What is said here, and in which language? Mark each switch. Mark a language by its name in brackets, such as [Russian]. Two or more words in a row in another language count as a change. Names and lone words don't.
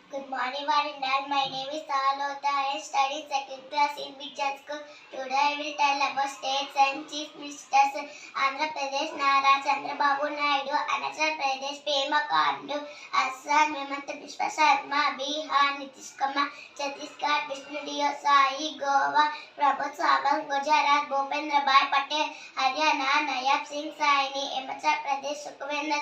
[English] morning, Varindal. My name is Sahalota. I study second class in Vijan School. Today I will tell about states and chief ministers. Andhra Pradesh Nara Chandrababu Naidu, Arunachal Pradesh Pema Khandu, Assam Himanta Biswa Sarma, Bihar Nitish Kumar, Chhattisgarh Vishnu Dio Sai, Goa Prabodh Sawant, Gujarat Bhupendra Bhai Patel, Haryana Nayab Singh Saini, Himachal Pradesh Sukhvinder